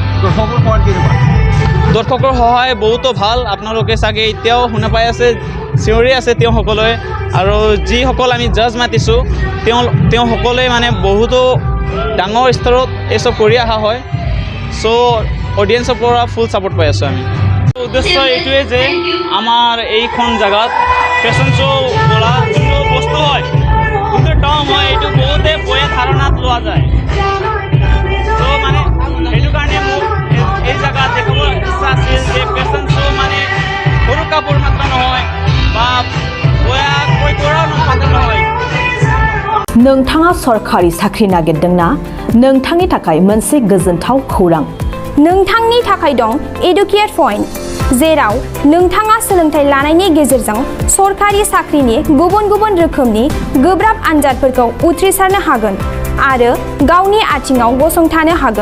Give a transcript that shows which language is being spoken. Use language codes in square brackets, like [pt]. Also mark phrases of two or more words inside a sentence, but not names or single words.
[as] দৰ্শকৰ সহায় বহুতো ভাল আপোনালোকে চাগে এতিয়াও শুনা পাই আছে চিঞৰি আছে তেওঁসকলে আৰু যিসকল আমি জাজ মাতিছোঁ তেওঁসকলে মানে বহুতো ডাঙৰ স্তৰত এইচব কৰি অহা হয় চ' অডিয়েঞ্চৰ পৰা [en] full support [as] পাই আছোঁ আমি উদ্দেশ্য এইটোৱে যে আমাৰ এইখন জেগাত [en] fashion show' [as] বোলা যোনটো বস্তু হয় যোনটো টৰ্ম হয় এইটো বহুতে বেয়া ধাৰণাত লোৱা যায় চ' মানে সেইটো কাৰণে মোক এই জেগাত দেখাব ইচ্ছা আছিল যে [en] fashion show' [as] মানে সৰু কাপোৰ মাত্ৰ নহয় বা বেয়াকৈ কৰাও মাত্ৰ নহয় [brx] नोंथाङा सरखारि साख्रि नागिरदोंना नोंथांनि थाखाय मोनसे गोजोनथाव खौरां नोंथांनि थाखाय दं एडुकेट पइन्ट जेराव नोंथाङा सोलोंथाइ लानायनि गेजेरजों सरखारि साख्रिनि गुबुन गुबुन रोखोमनि गोब्राब आनजादफोरखौ उथ्रिसारनो हागोन आरो गावनि आथिङाव गसंथानो हागोन